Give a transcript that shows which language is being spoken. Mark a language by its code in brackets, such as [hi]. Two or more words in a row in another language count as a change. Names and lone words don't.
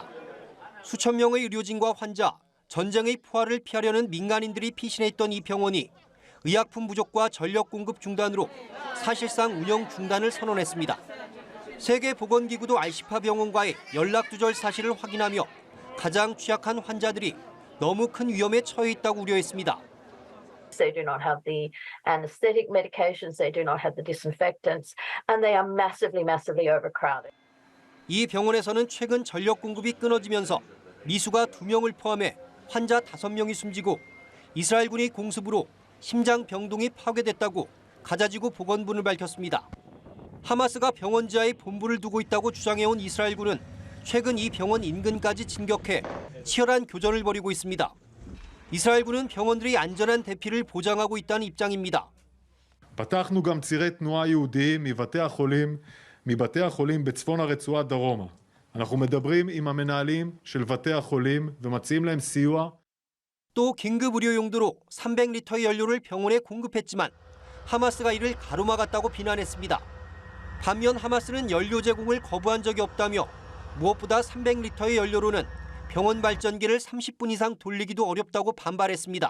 [ko] 수천 명의 의료진과 환자, 전쟁의 포화를 피하려는 민간인들이 피신했던 이 병원이 의약품 부족과 전력 공급 중단으로 사실상 운영 중단을 선언했습니다. 세계보건기구도 알시파 병원과의 연락 두절 사실을 확인하며 가장 취약한 환자들이 너무 큰 위험에 처해 있다고 우려했습니다. [en] They do not have the anesthetic medications, they do not have the disinfectants, and they are massively overcrowded. [ko] 이 병원에서는 최근 전력 공급이 끊어지면서 미수가 2명을 포함해 환자 5명이 숨지고 이스라엘군의 공습으로 심장 병동이 파괴됐다고 가자지구 보건부는 밝혔습니다. 하마스가 병원 지하에 본부를 두고 있다고 주장해온 이스라엘군은 최근 이 병원 인근까지 진격해 치열한 교전을 벌이고 있습니다. 이스라엘군은 병원들이 안전한 대피를 보장하고 있다는 입장입니다. [he] פתחנו גם צירי תנועה יהודיים מבתי החולים בצפון הרצועה דרומה. אנחנו מדברים עם המנהלים של בתי החולים ומציעים להם סיוע. [ko] 또 긴급 의료 용도로 300리터의 연료를 병원에 공급했지만 하마스가 이를 가로막았다고 비난했습니다. 반면 하마스는 연료 제공을 거부한 적이 없다며 무엇보다 300리터의 연료로는 병원 발전기를 30분 이상 돌리기도 어렵다고 반발했습니다.